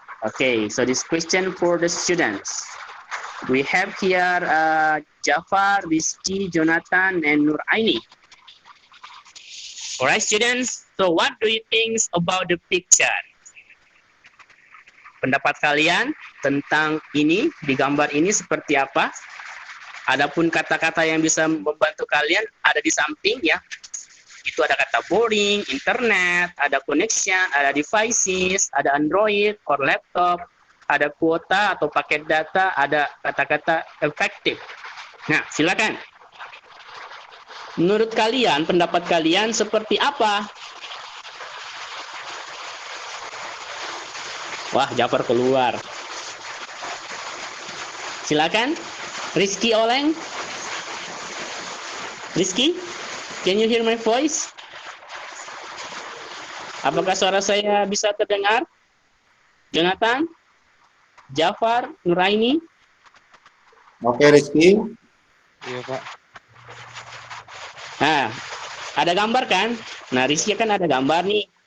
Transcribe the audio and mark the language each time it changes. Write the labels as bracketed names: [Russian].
[English] Okay, so this question for the students. We have here Jafar, Rizky, Jonathan, and Nuraini. Alright, students. So what do you think about the picture? [Indonesian] Pendapat kalian tentang ini, di gambar ini seperti apa? Adapun kata-kata yang bisa membantu kalian ada di samping ya. Itu ada kata boring, internet, ada connection, ada devices, ada Android or laptop, ada kuota atau paket data, ada kata-kata efektif. Nah, silakan. Menurut kalian, pendapat kalian seperti apa? Wah, Jafar keluar. Silakan. Rizky Oleng. [English] Rizky, can you hear my voice? [Indonesian] Apakah suara saya bisa terdengar? Jonathan, Jafar, Nuraini. Oke, Rizky. Iya, Pak. Nah, ada gambar kan? Nah, Rizky kan ada gambar nih.